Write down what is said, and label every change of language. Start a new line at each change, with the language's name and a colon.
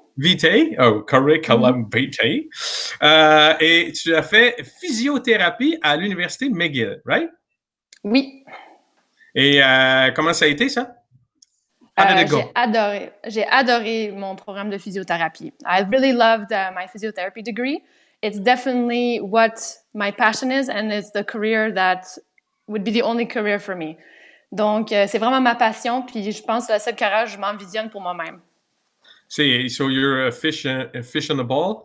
Latin: Vitae, curriculum vitae.
French: Et tu as fait physiothérapie à l'université McGill,
English: right?
French: Oui. Et comment ça a été, ça?
English: How did it go?
French: J'ai adoré mon programme de physiothérapie.
English: I really loved my physiotherapy degree. It's definitely what my passion is, and it's the career that would be the only career for me.
French: Donc, c'est vraiment ma passion, puis je pense que la seule carrière je m'envisionne pour moi-même.
English: So you're a fish on the ball?